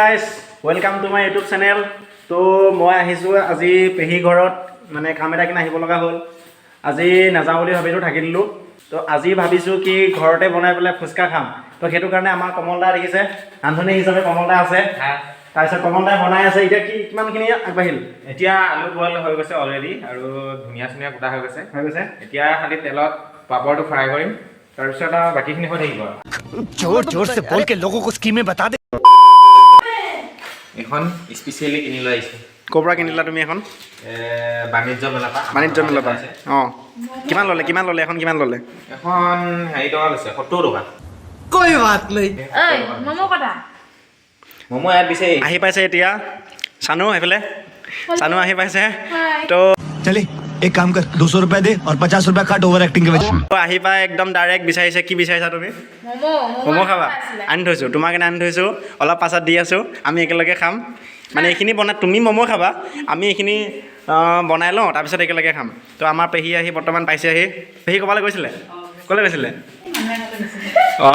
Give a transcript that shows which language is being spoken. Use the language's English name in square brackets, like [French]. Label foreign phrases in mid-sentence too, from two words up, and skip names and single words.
[English] guys, welcome to my YouTube channel. [Assamese] তো মই আহিছো আজি পেহী ঘৰত মানে কাম এটা কিনে আহিব লগা হ'ল আজি নাযাওঁ বুলি ভাবিলো থাকি দিলো তো আজি ভাবিছো কি ঘৰতে বনাই পেলাই ফুচকা খাম তো হেতু কাৰণে আমাৰ কমলদা দেখিছে আন্ধনী হিচাপে কমলদা আছে তাৰপিছত কমলদা বনাই আছে এতিয়া কি কিমানখিনি আগবাঢ়িল এতিয়া আলু বইল হৈ গৈছে অলৰেডি আৰু ধুনীয়া ধুনীয়া গোটা হৈ গৈছে এতিয়া খালি তেলত পাপৰটো ফ্ৰাই কৰিম তাৰপিছত বাকিখিনি হৈ থাকিব [Hindi] जोर जोर से बोल के लोगों को स्कीमें बता दे [Assamese] এখন স্পেশালি কিনি লৈ আহিছো কোবৰা কিনিলা তুমি এখন বাণিজ্য মেলাপা অঁ কিমান ললে এখন কিমান ললে এখন হেৰি টকা লৈছে 70 টকা [Hindi] कोई बात नहीं [Assamese] এই মমো কটা মমো ইয়াত দিছে আহি পাইছে এতিয়া সানু এফালে সানু আহি পাইছে তো [Hindi] चले एक काम कर 200 रुपए दे और 50 रुपए काट [English] over acting [Hindi] के वजह [Assamese] আহি পাই একদম ডাইৰেক্ট বিচাৰিছে কি বিচাৰিছা তুমি মমো খাবা আনি থৈছোঁ তোমাৰ কাৰণে আনি থৈছোঁ অলপ পাছত দি আছোঁ আমি একেলগে খাম মানে এইখিনি বনাই তুমি মমো খাবা আমি এইখিনি বনাই লওঁ তাৰপিছত একেলগে খাম তো আমাৰ পেহী আহি বৰ্তমান পাইছে আহি পেহী ক'ৰবালৈ গৈছিলে ক'লৈ গৈছিলে অঁ